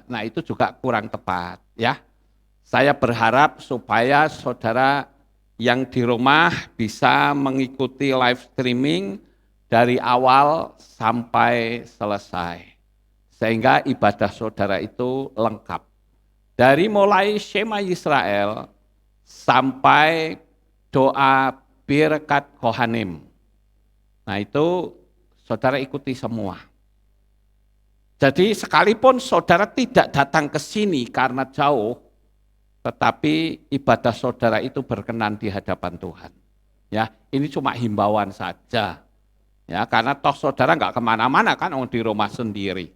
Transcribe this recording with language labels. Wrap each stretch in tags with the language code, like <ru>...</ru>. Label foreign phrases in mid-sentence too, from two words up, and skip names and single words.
<id>Nah itu juga kurang tepat ya. Saya berharap supaya saudara yang di rumah bisa mengikuti</id> <en>live streaming</en> <id>dari awal sampai selesai. Sehingga ibadah saudara itu lengkap. Dari mulai</id> <he>Shema Yisrael</he> <id>sampai doa</id> <he>birkat kohanim.</he> <id>Nah itu saudara ikuti semua. Jadi sekalipun saudara tidak datang ke sini karena jauh, tetapi ibadah saudara itu berkenan di hadapan Tuhan. Ya, ini cuma himbauan saja. Ya, karena toh saudara nggak kemana-mana kan, di rumah sendiri.</id>